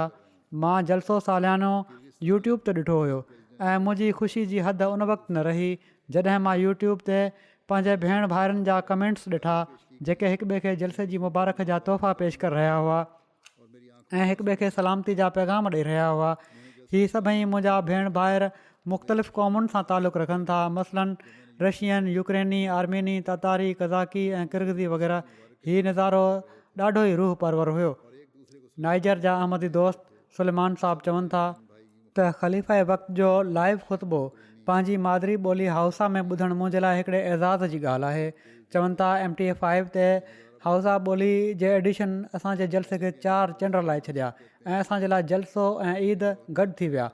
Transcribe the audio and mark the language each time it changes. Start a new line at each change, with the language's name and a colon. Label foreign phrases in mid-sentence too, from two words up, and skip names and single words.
Sindhi: मां जलसो सालियानो यूट्यूब ते ॾिठो हुयो ऐं मुंहिंजी ख़ुशी जी हद उन वक़्तु न रही जॾहिं मां यूट्यूब ते पंहिंजे भेण भाइरनि जा कमेंट्स ॾिठा जेके हिक ॿिए खे जलसे जी मुबारक जा तोहफ़ा पेश करे रहिया हुआ ऐं हिक ॿिए खे सलामती जा पैगाम ॾेई रहिया हुआ। हीअ सभई मुंहिंजा भेण भाइर मुख़्तलिफ़ क़ौमुनि सां तालुक़ु रखनि था, मसलन रशियन, यूक्रेनी, आर्मेनी, तातारी, कज़ाकी ऐं किर्गिज़ी वग़ैरह। हीउ नज़ारो ॾाढो ई रूह परवर हुयो। नाइजर जा अहमदी दोस्त सुलेमान साहबु चवनि था त ख़लीफ़े वक़्त जो लाइव ख़ुतबो पंहिंजी मादरी ॿोली हाउसा में ॿुधणु मुंहिंजे लाइ हिकिड़े एज़ाज़ जी ॻाल्हि आहे। चवनि था MTA5 ते हाउसा ॿोली जे एडिशन असांजे जलसे खे 4 चंड लाइ छॾिया ऐं असांजे लाइ जलसो ऐं ईद गॾु थी विया।